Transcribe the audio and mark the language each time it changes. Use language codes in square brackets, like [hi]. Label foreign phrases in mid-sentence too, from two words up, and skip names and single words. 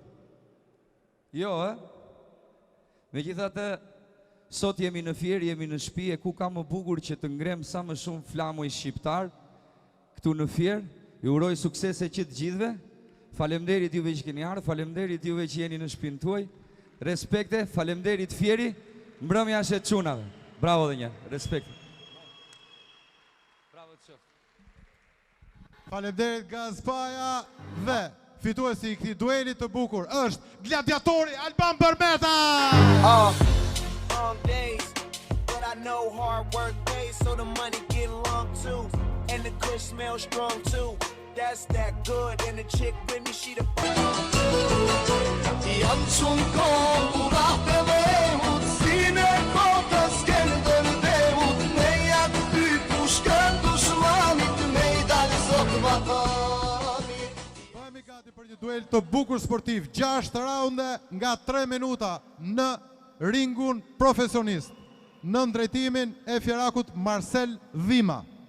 [sq] Jo, Megjithatë, sot jemi në Fier, jemi në shtëpi, e ku ka më bukur që të ngrem sa më shumë flamuj shqiptar, këtu në Fier, ju uroj suksese që të gjithve, falemderit juve që keni ardhur, falemderit juve që jeni në shtëpinë tuaj, respekte, falemderit Fieri, mbrëmja është e çunave. Bravo dhe një, respekte. Bravo të qoftë. Falemderit Gazpaja dhe fituesi i këtij dueli të bukur është gladiatori Alban Bërmeta. [en] Long days, but I know hard work pays, so the money get long too, and the kush smells strong too. That's that good, and the chick with me, she the. [sq] Bëhemi gati për një duel të bukur sportiv, 6 raunde nga 3 minuta në ringun profesionist, në drejtimin e fjerakut Marcel Dhima.